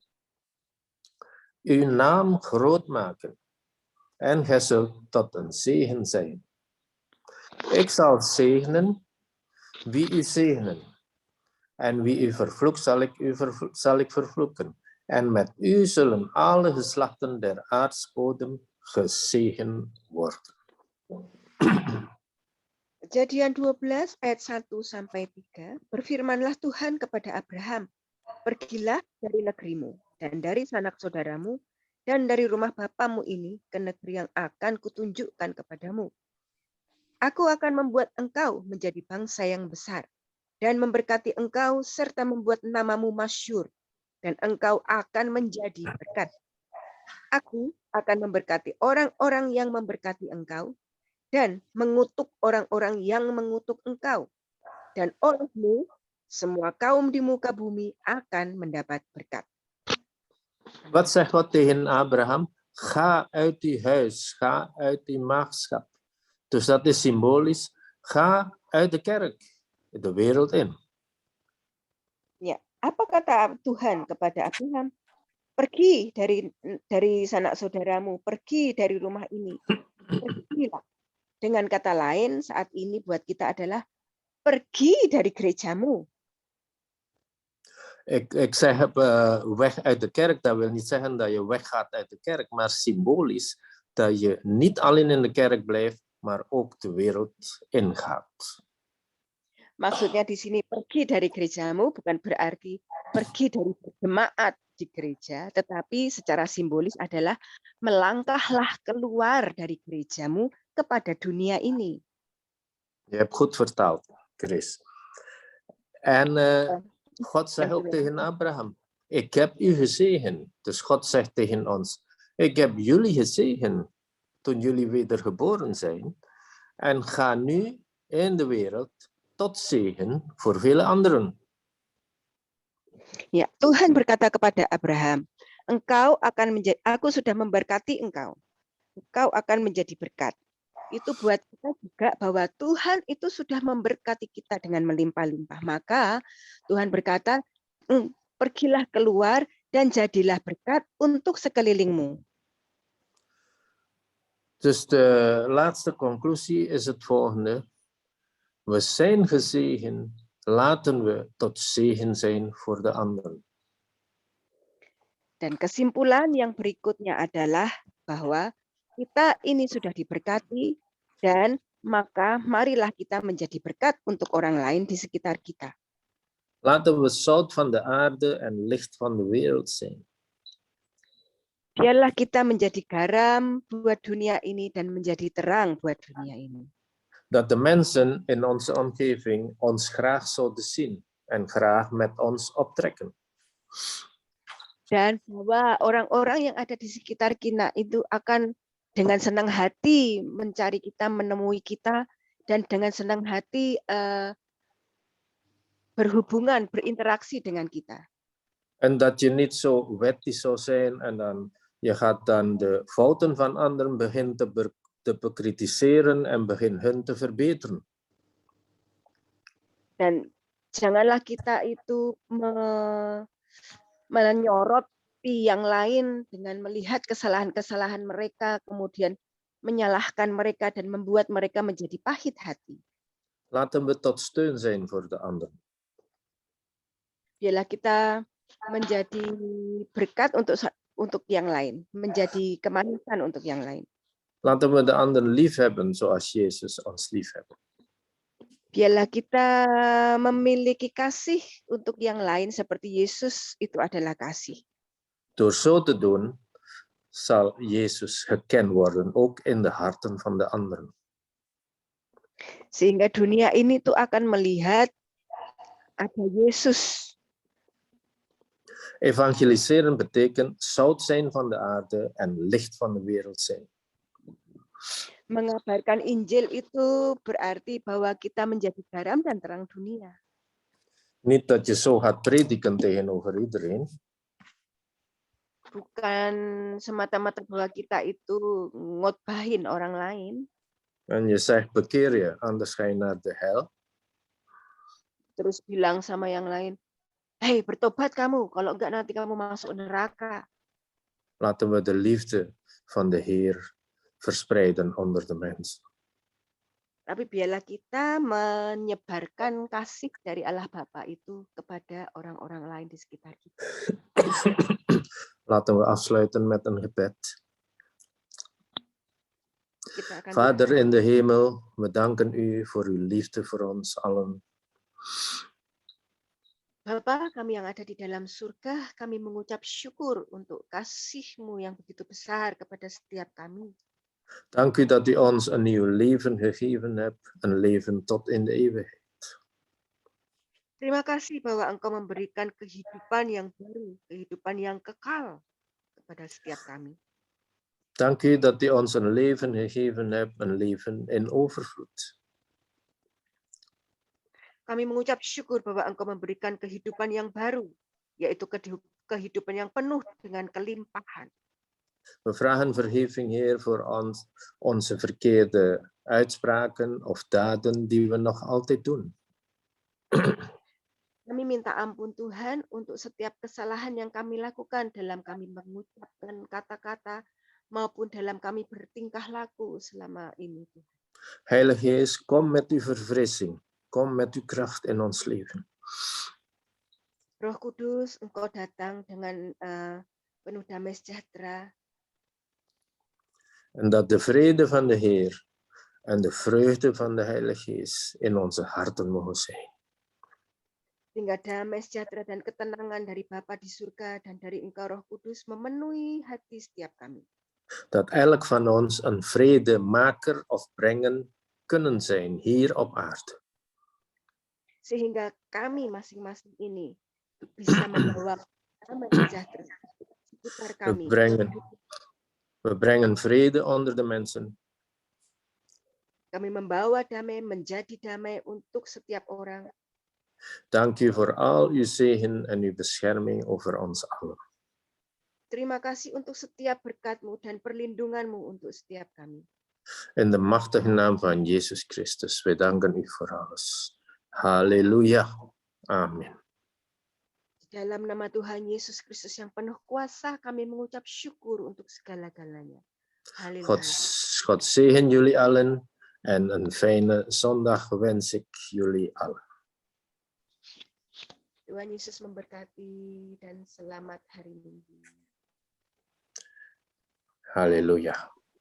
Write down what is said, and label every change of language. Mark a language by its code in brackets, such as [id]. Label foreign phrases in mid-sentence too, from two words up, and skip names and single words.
[nl] Uw naam groot maken en gij zult tot een zegen zijn. Ik zal zegenen wie u zegenen, en wie u vervloekt zal ik vervloeken. En met u zullen alle geslachten der aardsbodem gezegend worden. [id] Kejadian 12 ayat 1-3, berfirmanlah Tuhan kepada Abraham, pergilah dari negerimu dan dari sanak saudaramu dan dari rumah bapamu ini ke negeri yang akan kutunjukkan kepadamu. Aku akan membuat engkau menjadi bangsa yang besar dan memberkati engkau serta membuat namamu masyhur, dan engkau akan menjadi berkat. Aku akan memberkati orang-orang yang memberkati engkau dan mengutuk orang-orang yang mengutuk engkau. Dan olehmu semua kaum di muka bumi akan mendapat berkat. [nl] Wat zegt God tegen Abraham? Ga uit die huis, ga uit die maagschap. Dus dat is symbolisch. Ga uit de kerk, de wereld in. [id] Ya, apa kata Tuhan kepada Abraham? pergi dari sanak saudaramu, pergi dari rumah ini, pergilah. Dengan kata lain, saat ini buat kita adalah pergi dari gerejamu. [nl] Ik zeg weg uit de kerk, dat wil niet zeggen dat je weggaat uit de kerk, maar symbolisch dat je niet alleen in de kerk blijft, maar ook de wereld ingaat. [id] Maksudnya di sini pergi dari gerejamu bukan berarti pergi dari jemaat di gereja, tetapi secara simbolis adalah melangkahlah keluar dari gerejamu kepada dunia ini. [nl] Je hebt goed vertaald, Chris. En God zegt ook tegen Abraham, ik heb u gezegend. Dus God zegt tegen ons, ik heb jullie gezegend toen jullie wedergeboren zijn. En ga nu in de wereld tot zegen voor vele anderen. [id] Ya, Tuhan berkata kepada Abraham, aku sudah memberkati engkau. Engkau akan menjadi berkat. Itu buat kita juga bahwa Tuhan itu sudah memberkati kita dengan melimpah-limpah. Maka Tuhan berkata, pergilah keluar dan jadilah berkat untuk sekelilingmu. [nl] Dus de laatste conclusie is het volgende. We zijn gezegend, laten we tot zegen zijn voor de anderen. [id] Dan kesimpulan yang berikutnya adalah bahwa kita ini sudah diberkati dan maka marilah kita menjadi berkat untuk orang lain di sekitar kita. [nl] Laten we zout van de aarde en licht van de wereld zijn. [id] Biarlah kita menjadi garam buat dunia ini dan menjadi terang buat dunia ini. [nl] Dat de mensen in onze omgeving ons graag zouden zien en graag met ons optrekken. [id] Dan bahwa orang-orang yang ada di sekitar kita itu akan dengan senang hati mencari kita, menemui kita, dan dengan senang hati berhubungan, berinteraksi dengan kita. [nl] En dat je niet zo wettisch zou zijn en dan je gaat dan de fouten van anderen begint te bekritiseren en begint hun te verbeteren. [id] Dan janganlah kita itu menyoroti yang lain dengan melihat kesalahan-kesalahan mereka, kemudian menyalahkan mereka dan membuat mereka menjadi pahit hati. [nl] Laten we tot steun zijn voor de ander. [id] Biarlah kita menjadi berkat untuk yang lain, menjadi kemanisan untuk yang lain. [nl] Laten we de ander lief hebben zoals Jezus ons lief heeft. [id] Biarlah kita memiliki kasih untuk yang lain seperti Yesus itu adalah kasih. [nl] Door zo te doen, zal Jezus gekend worden, ook in de harten van de anderen. [id] Sehingga dunia ini tuh akan melihat ada Yesus. [nl] Evangeliseren betekent zout zijn van de aarde en licht van de wereld zijn. [id] Mengabarkan Injil itu berarti bahwa kita menjadi garam dan terang dunia. [nl] Niet dat je zo gaat prediken tegenover iedereen. [id] Bukan semata-mata bahwa kita itu ngotbahin orang lain. [nl] En je zegt bekeer je, anders ga je naar de hel. [id] Terus bilang sama yang lain, hei bertobat kamu, kalau enggak nanti kamu masuk neraka. [nl] Laten we de liefde van de Heer verspreiden onder de mens. [id] Tapi biarlah kita menyebarkan kasih dari Allah Bapa itu kepada orang-orang lain di sekitar kita. [nl] Laten we afsluiten met een gebed. Vader in de hemel, we danken u voor uw liefde voor ons allen. [id] Bapa kami yang ada di dalam surga, kami mengucap syukur untuk kasih-Mu yang begitu besar kepada setiap kami. [nl] Dank u dat u ons een nieuw leven gegeven hebt, een leven tot in de eeuwigheid. [id] Terima kasih bahwa Engkau memberikan kehidupan yang baru, kehidupan yang kekal kepada setiap kami. [nl] Dank u dat u ons een leven gegeven hebt, een leven in overvloed. [id] Kami mengucap syukur bahwa Engkau memberikan kehidupan yang baru, yaitu kehidupan yang penuh dengan kelimpahan. [nl] We vragen vergeving, Heer, voor onze verkeerde uitspraken of daden die we nog altijd doen. [id] Kami minta ampun Tuhan untuk setiap kesalahan yang kami lakukan dalam kami mengucapkan kata-kata maupun dalam kami bertingkah laku selama ini. [nl] Heilige Geest, kom met uw verfrissing. Kom met uw kracht in ons leven. [id] Roh Kudus, Engkau datang dengan penuh damai sejahtera. [nl] En dat de vrede van de Heer en de vreugde van de Heilige Geest in onze harten mogen zijn. [id] Sehingga damai sejahtera dan ketenangan dari Bapa di surga dan dari Engkau Roh Kudus memenuhi hati setiap kami. [nl] Dat elk van ons een vredemaker of brenger kunnen zijn hier op aarde. [id] Sehingga kami masing-masing ini bisa membawa damai sejahtera sekitar kami. [nl] We brengen vrede onder de mensen. [id] Kami membawa damai, menjadi damai untuk setiap orang. [nl] Dank u voor al uw zegen en uw bescherming over ons allen. [id] Terima kasih untuk setiap berkat-Mu dan perlindungan-Mu untuk setiap kami. [nl] In de machtige naam van Jezus Christus, wij danken u voor alles. Halleluja. Amen. [id] Di dalam nama Tuhan Yesus Kristus yang penuh kuasa, kami mengucap syukur untuk segala-galanya. Halleluja. [nl] God zegen jullie allen en een fijne zondag wens ik jullie allen. [id] Tuhan Yesus memberkati dan selamat hari Minggu. Halleluja.